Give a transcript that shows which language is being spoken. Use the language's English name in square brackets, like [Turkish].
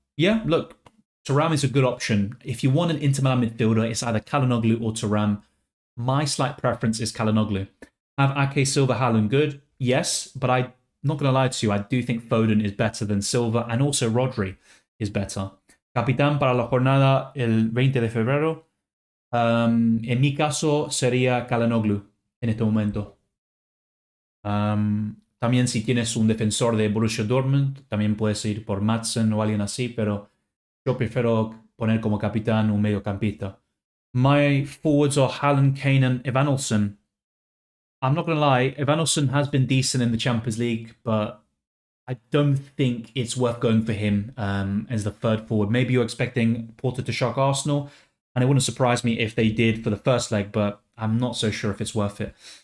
[English] Yeah, look, Thuram is a good option. If you want an Inter Milan midfielder, it's either Calhanoglu or Thuram. My slight preference is Calhanoglu. Have Ake, Silva, Haaland good? Yes, but I'm not going to lie to you. I do think Foden is better than Silva, and also Rodri is better. [Spanish] Capitán para la jornada el 20 de febrero. En mi caso sería Calhanoglu en este momento. También si tienes un defensor de Borussia Dortmund, también puedes ir por Madsen o alguien así, pero yo prefiero poner como capitán un mediocampista. [English] My forwards are Haaland, Kane and Evanilson. I'm not going to lie, Evanilson has been decent in the Champions League, but I don't think it's worth going for him as the third forward. Maybe you're expecting Porto to shock Arsenal, and it wouldn't surprise me if they did for the first leg, but I'm not so sure if it's worth it.